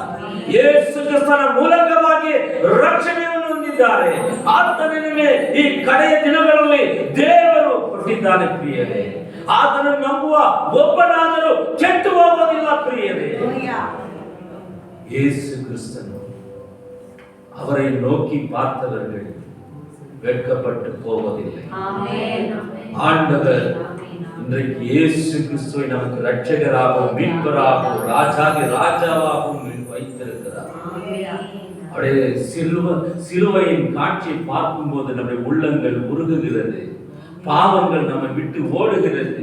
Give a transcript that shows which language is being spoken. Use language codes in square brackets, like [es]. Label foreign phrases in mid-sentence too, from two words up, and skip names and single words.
[kn] ಯೇಸು ಕ್ರಿಸ್ತನ ಮೂಲಕವಾಗಿ ರಕ್ಷಣೆಯನ್ನು ಹೊಂದಿದ್ದಾರೆ. ಆತನಿಗೆ ಈ ಕಡೆಯ ದಿನಗಳಲ್ಲಿ ದೇವರು ಕೊಟ್ಟಿದ್ದಾನೆ ಪ್ರಿಯರೇ. ಆತನನ್ನು ನಂಬುವ ಒಬ್ಬನಾದರೂ ಕೆಟ್ಟು ಹೋಗೋದಿಲ್ಲ ಪ್ರಿಯರೇ. [ta] ಯೇಸು ಕ್ರಿಸ್ತನು அவரை நோக்கி பார்த்தவர்கள் வெட்கப்பட்டு போவதில்லை. ஆண்டவர் இன்றைக்கு இயேசு கிறிஸ்துவை நமக்கு இரட்சகராகவும் மீட்பராகவும் ராஜாவாகவும் வைத்திருக்கிறார். அவருடைய சிலுவையின் காட்சியை பார்க்கும் போது நம்முடைய உள்ளங்கள் உருகுகிறது, பாவங்கள் நம்மை விட்டு ஓடுகிறது.